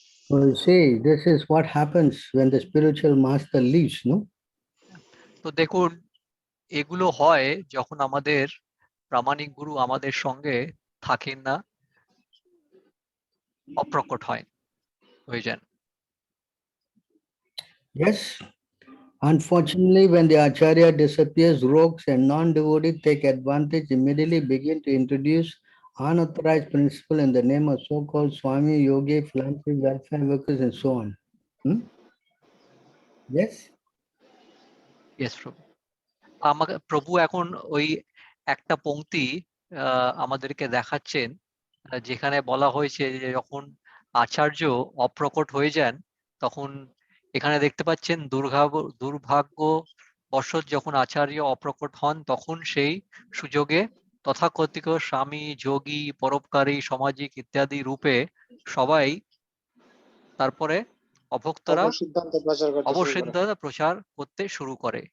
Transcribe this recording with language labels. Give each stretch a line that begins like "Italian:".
English: So you see, this is what happens when the spiritual master leaves, no?
Bangla: তো দেখুন, এগুলো হয় যখন আমাদের প্রামাণিক গুরু আমাদের সঙ্গে থাকেন না, অপ্রকট হয়ে যান।
English: Yes. Unfortunately, when the acharya disappears, rogues and non-devotees take advantage, immediately begin to introduce unauthorized principle in the name of so-called Swami, Yogi, philanthropy, welfare workers, and so on. Yes? Yes প্রভু।
Bangla: আমাকে প্রভু এখন ওই একটা পংক্তি আমাদেরকে দেখাচ্ছেন, যেখানে বলা হয়েছে যে যখন আচার্য অপ্রকট হয়ে যান, তখন এখানে দেখতে পাচ্ছেন দুর্ভাগ্যবশত যখন আচার্য অপ্রকট হন, তখন সেই সুযোগে তথাকথিত স্বামী, যোগী, পরোপকারী, সামাজিক ইত্যাদি রূপে সবাই তারপরে অভক্তরা অবসিদ্ধতা প্রচার করতে শুরু করে।